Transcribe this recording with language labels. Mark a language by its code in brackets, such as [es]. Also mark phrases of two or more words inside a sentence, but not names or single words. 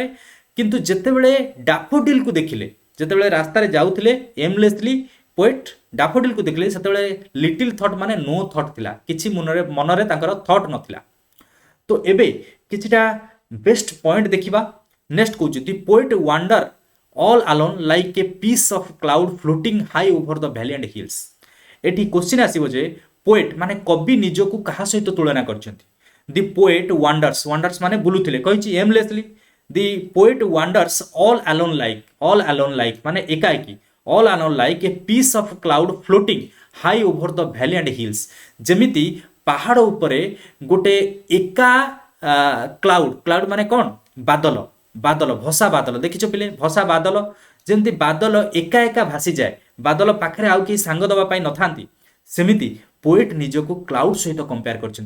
[or] କିନ୍ତୁ ଯେତେବେଳେ ଡାଫୋଡିଲକୁ ଦେଖିଲେ, ଯେତେବେଳେ ରାସ୍ତାରେ ଯାଉଥିଲେ [en] aimlessly poet [or] ଡାଫୋଡିଲକୁ ଦେଖିଲେ ସେତେବେଳେ [en] little thought [or] ମାନେ [en] no thought [or] ଥିଲା। କିଛି ମନରେ ତାଙ୍କର ଥଟ୍ ନଥିଲା। ତ ଏବେ କିଛିଟା [en] best point [or] ଦେଖିବା। [en] ନେକ୍ସଟ କହୁଛି the poet wander all alone like a piece of cloud floating high over the valley and hills। [or] ଏଠି क्वेश्चन ଆସିବ ଯେ ପୋଏଟ୍ ମାନେ କବି ନିଜକୁ କାହା ସହିତ ତୁଳନା କରିଛନ୍ତି? [en] the poet wanders, [or] ୱାଣ୍ଡର୍ସ ମାନେ ବୁଲୁଥିଲେ କହିଛି ଏମଲେସଲି। [en] the poet wanders all alone like [or] ମାନେ ଏକାଏକି [en] all alone like a piece of cloud floating high over the valley and hills। [or] ଯେମିତି ପାହାଡ଼ ଉପରେ ଗୋଟେ ଏକା କ୍ଲାଉଡ ମାନେ କ'ଣ? ବାଦଲ, ବାଦଲ ଭସା ବାଦଲ ଦେଖିଛ ପିଲେ? ଭସା ବାଦଲ ଯେମିତି ବାଦଲ ଏକା ଏକା ଭାସିଯାଏ, ବାଦଲ ପାଖରେ ଆଉ କେହି ସାଙ୍ଗ ଦେବା ପାଇଁ ନଥାନ୍ତି, ସେମିତି ପୋଏଟ୍ ନିଜକୁ କ୍ଲାଉଡ ସହିତ କମ୍ପେୟାର କରିଛନ୍ତି।